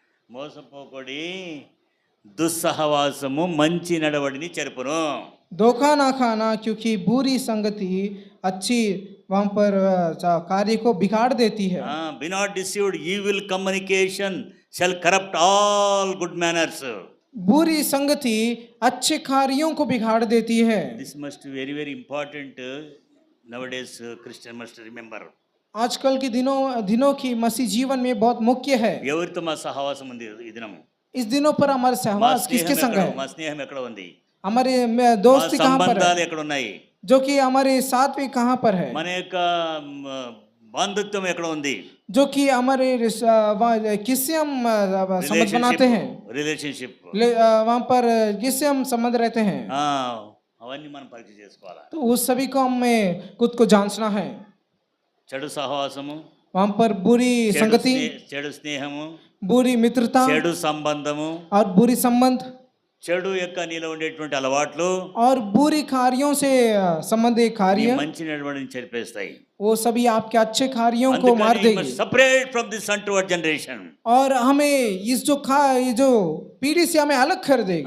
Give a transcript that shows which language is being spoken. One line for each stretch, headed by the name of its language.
Telugu: మోసపోకుడి దుస్సహవాసము మంచి నడవడిని చెరుపును.
Hindi: धोखा ना खाना क्योंकि बुरी संगति अच्छी वहां पर कार्य को बिगाड़ देती है।
English: Be not deceived, evil communication shall corrupt all good manners.
Hindi: बुरी संगति अच्छे कार्यों को बिगाड़ देती है।
English: This must be very very important. Nowadays Christian must remember.
Hindi: आजकल के दिनों की मसीह जीवन में बहुत मुख्य है।
Telugu: ఎవరితో మా సహవాసం ఉంది ఈ దినము?
Hindi: इस दिनों पर हमारे सहवास किसके संग है?
Telugu: మా స్నేహం ఎక్కడ ఉంది?
Hindi: हमारे दोस्ती कहाँ पर है?
Telugu: సంబంధాలు ఎక్కడ ఉన్నాయి?
Hindi: जो कि हमारे साथ भी कहाँ पर है?
Telugu: మన యొక్క బంధుత్వం ఎక్కడ ఉంది?
Hindi: जो कि हमारे किससे हम संबंध बनाते हैं,
English: Relationship.
Hindi: वहाँ पर किससे हम संबंध रहते हैं,
Telugu: అవన్నీ మనం పరీక్ష చేసుకోవాలి.
Hindi: तो उस सभी को हमें खुद को जांचना है.
Telugu: చెడు సహవాసము,
Hindi: वहाँ पर बुरी संगति,
Telugu: చెడు స్నేహము,
Hindi: बुरी मित्रता
Telugu: చెడు సంబంధము,
Hindi: और बुरी संबंध
Telugu: చెడు యొక్క నీలో ఉండేటువంటి అలవాట్లు
Hindi: और बुरी कार्यों से संबंधित
Telugu: నీ
Hindi: कार्य,
Telugu: మంచి నడవడిని చెరిపేస్తాయి.
Hindi: वो सभी आपके अच्छे कार्यों को मार देगी.
English: Separate from this untoward generation.
Hindi: और हमें इस ये जो पीढ़ी से हमें अलग कर देगी.